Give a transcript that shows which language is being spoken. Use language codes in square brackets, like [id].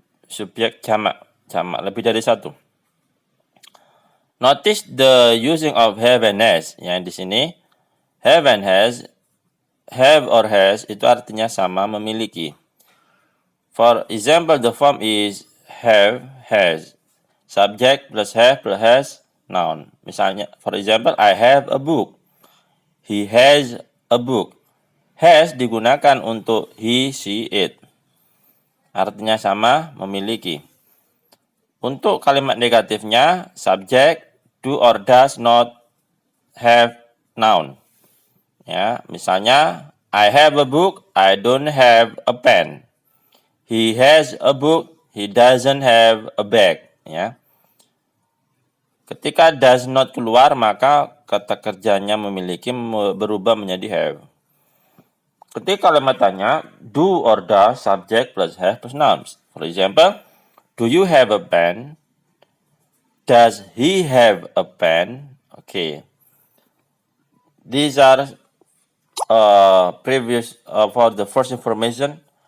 [id] Subjek jamak lebih dari satu. [en] Notice the using of have and has. [id] Yang di sini have and has, have or has itu artinya sama, memiliki. [en] For example, the form is have, has. Subject plus have plus has, noun. [id] Misalnya, [en] for example, I have a book. He has a book. [id] Has digunakan untuk he, she, it. Artinya sama, memiliki. Untuk kalimat negatifnya, [en] subject do or does not have noun. [id] Ya, misalnya, [en] I have a book, I don't have a pen. He has a book, he doesn't have a bag. [id] Ya. Ketika does not keluar, maka kata kerjanya memiliki berubah menjadi have. Ketika kalimat tanya, [en] do or does subject plus have plus nouns. For example, do you have a pen? Does he have a pen? Okay. These are previous for the first information.